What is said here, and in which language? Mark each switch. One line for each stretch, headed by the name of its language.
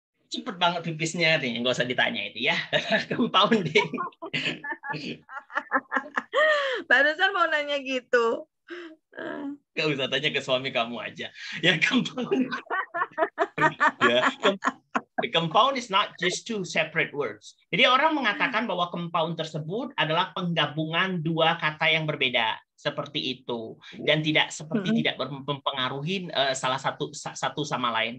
Indonesian: Cepet banget pipisnya nih, nggak usah ditanya itu ya. Compounding. Barusan mau nanya gitu. Gak usah tanya ke suami kamu aja. Ya, compound.
English: Ya, the compound is not just two separate words.
Indonesian: Jadi orang mengatakan bahwa compound tersebut adalah penggabungan dua kata yang berbeda, seperti itu, dan tidak mempengaruhi salah satu sama lain.